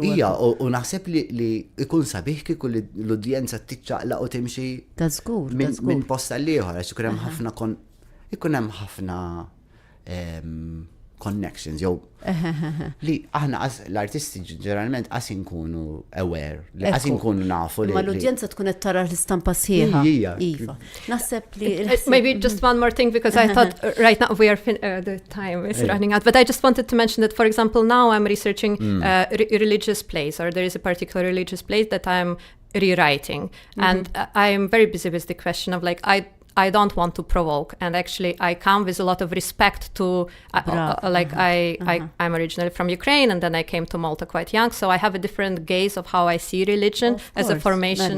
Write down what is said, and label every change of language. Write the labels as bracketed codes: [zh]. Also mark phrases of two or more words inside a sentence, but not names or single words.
[mt] Ija, u naħseb li ikun sabiħ kieku l-udjenza tiċċaqlaq u timxi minn posta l-ieħor għax ikun hemm ħafna connections, jew li aħna l-artisti ġeneralment qas inkunu aware, li qas inkunu nafu li. Ma l-udjenza tkun qed tara l-istampa sħiħa. Iva. Naħseb li [en] maybe just one more thing, because I thought right now we are the time is running out, but I just wanted to mention that, for example, now I'm researching religious plays, or there is a particular religious play that I'm rewriting, and I am very busy with the question of like I don't want to provoke, and actually I come with a lot of respect to I'm originally from Ukraine, and then I came to Malta quite young, so I have a different gaze of how I see religion as a formation.